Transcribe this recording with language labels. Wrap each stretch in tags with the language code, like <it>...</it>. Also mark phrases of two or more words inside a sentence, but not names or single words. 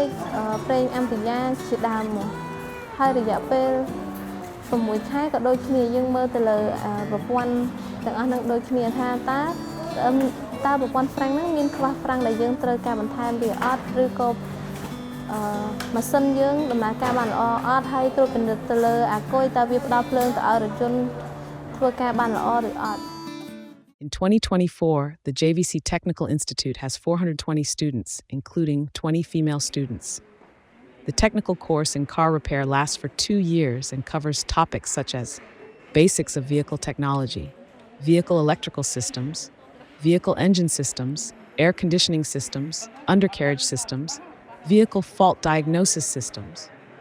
<km>ប្រេងអាំពីយ៉ាជាដើមមកហើយរយៈពេល6 ខែក៏ដូចគ្នាយើងមើលទៅលើប្រព័ន្ធទាំងអស់នឹងដូចគ្នាថាតើប្រព័ន្ធហ្វ្រាំងហ្នឹងមានខ្វះហ្វ្រាំងដែលយើងត្រូវការបន្ថែមវាអត់ឬក៏ម៉ាស៊ីនយើងដំណើរការបានល្អអត់ហើយត្រួតពិនិត្យទៅលើអាគុយតើវាផ្ដល់ភ្លើងទៅឲ្យរថយន្តធ្វើការបានល្អឬអត់</km> <en>In 2024, the JVC Technical Institute has 420 students, including 20 female students. The technical course in car repair lasts for 2 years and covers topics such as basics of vehicle technology, vehicle electrical systems, vehicle engine systems, air conditioning systems, undercarriage systems, vehicle fault diagnosis systems,</en>